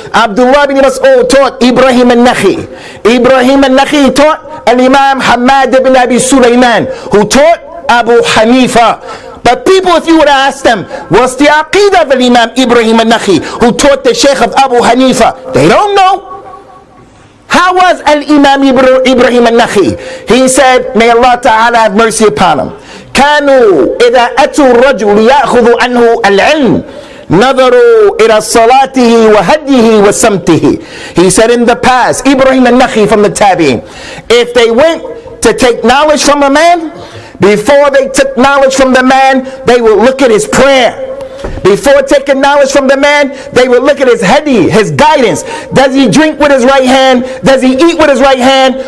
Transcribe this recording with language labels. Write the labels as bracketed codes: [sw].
[en] Abdullah bin Mas'ud taught Ibrahim al-Nakhi'i. Ibrahim al-Nakhi'i taught al-Imam Hamad ibn Abi Sulaiman, who taught Abu Hanifa. But people, if you would ask them, what's the aqidah of Imam Ibrahim al-Nakhi, who taught the Sheikh of Abu Hanifa, they don't know. How was Al-Imam Ibrahim al-Nakhi? He said, may Allah Ta'ala have mercy upon him. [ar] كانوا إذا أتوا الرجل يأخذ عنه العلم نظروا إلى صلاته وهديه وسمته. [en] He said in the past, Ibrahim al-Nakhi from the Tabi'in, if they went to take knowledge from a man, before they took knowledge from the man, they would look at his prayer. Before taking knowledge from the man, they would look at his hadi, his guidance. Does he drink with his right hand? Does he eat with his right hand?